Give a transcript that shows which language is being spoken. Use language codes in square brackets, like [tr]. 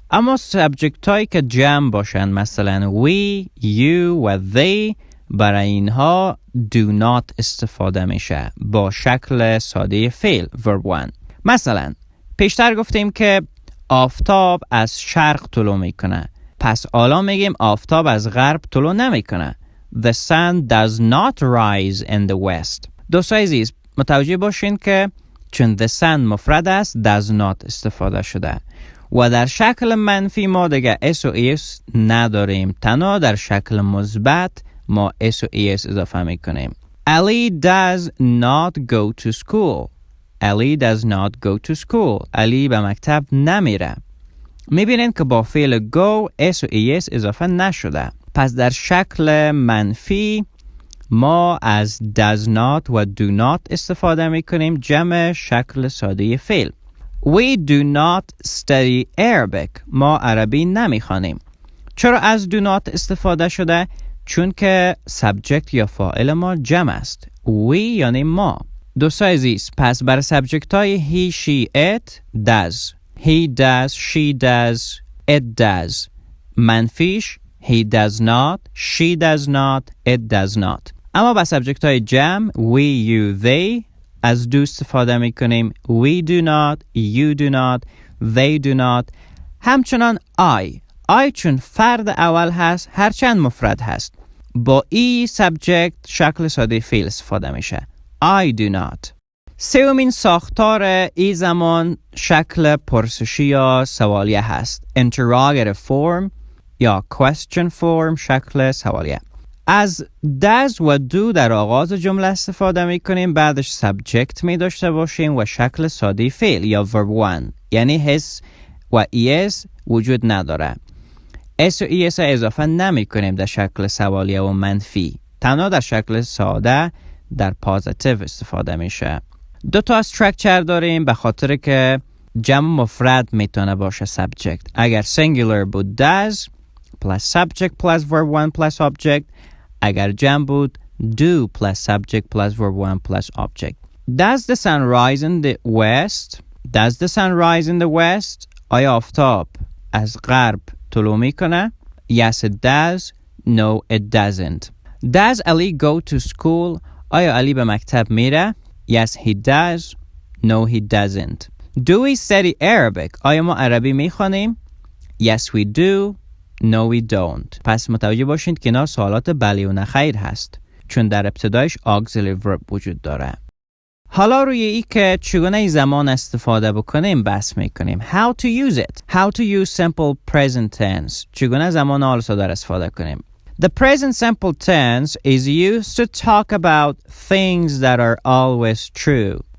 [fa] اما سابجکت هایی که جمع باشن مثلا we, you و they، برای اینها do not استفاده میشه با شکل ساده فعل verb 1. مثلا پیشتر گفتیم که آفتاب از شرق طلوع میکنه، پس حالا میگیم آفتاب از غرب طلوع نمیکنه. [en] The sun does not rise in the west. [fa] دوستان عزیز متوجه باشین که چون the sun مفرد است does not استفاده شده و در شکل منفی ما دیگه s و es نداریم، تنها در شکل مثبت ما s و es اضافه میکنیم. [en] Ali does not go to school. Ali does not go to school. [fa] علی به مکتب نمیره. میبینین که با فعل go s و es اضافه نشده. پس در شکل منفی ما از does not و do not استفاده میکنیم جمع شکل ساده فعل. [en] We do not study Arabic. [fa] ما عربی نمیخوانیم. چرا از do not استفاده شده؟ چون که subject یا فاعل ما جمع است. We یعنی ما. دوستای عزیز، پس برای سابجکت های he, she, it does. [en] He does, she does, it does. منفیش he does not, she does not, it does not. [fa] اما با سابجکت های جمع we, you, they از do استفاده میکنیم. [en] We do not, you do not, they do not. [fa] همچنان I چون فرد اول هست هرچند مفرد هست با ای سابجکت شکل ساده فعل استفاده میشه. [en] I do not. [fa] سومین ساختار ای زمان شکل پرسشی یا سوالیه هست. [en] Interrogative form یا question form شکل سوالیه. [fa] از does و do در آغاز جمله استفاده می کنیم. بعدش subject می داشته باشیم و شکل ساده فعل یا verb 1 یعنی his و es وجود نداره. s و es اضافه نمی کنیم در شکل سوالیه و منفی. تنها در شکل ساده در پازیتیو استفاده میشه. دو تا استراکچر داریم به خاطر که جمع مفرد میتونه باشه subject. اگر singular بود does plus subject plus verb 1 plus object. اگر جمع بود do plus subject plus verb 1 plus object. [en] Does the sun rise in the west? Does the sun rise in the west? [fa] آیا آفتاب از غرب طلوع میکنه؟ [en] Yes it does. No it doesn't. Does Ali go to school? [fa] آیا علی به مکتب میره؟ [en] Yes he does. No he doesn't. Do we study Arabic? [fa] آیا ما عربی میخوانیم؟ [en] Yes we do. No we don't. [fa] پس متوجه باشید که اینا سوالات بله و نخیر هست چون در ابتدایش auxiliary verb وجود داره. حالا روی ای که چگونه ای زمان استفاده بکنیم بحث میکنیم. [en] How to use it. How to use simple present tense. [fa] چگونه زمان حال ساده استفاده کنیم. [en] The present simple tense is used to talk about things that are always true.